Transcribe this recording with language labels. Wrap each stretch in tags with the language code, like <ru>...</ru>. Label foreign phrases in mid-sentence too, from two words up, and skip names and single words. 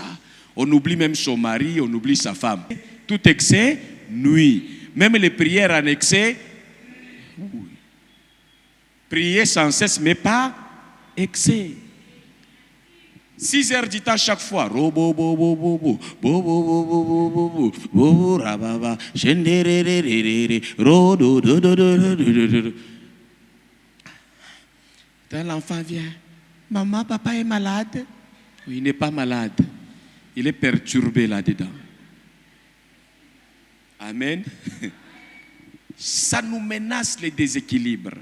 <fr>On oublie même son mari, on oublie sa femme. Tout excès, nuit. Même les prières en excès, oui. Prier sans cesse, mais pas excès. 6 heures du temps chaque fois. Robo bobo bobo bobo bobo bobo rababa shenderererere rodo do do do do do. Quand l'enfant vient, maman, papa est malade. Il n'est pas malade. Il est perturbé là-dedans. Amen. Ça nous menace les déséquilibres.</fr>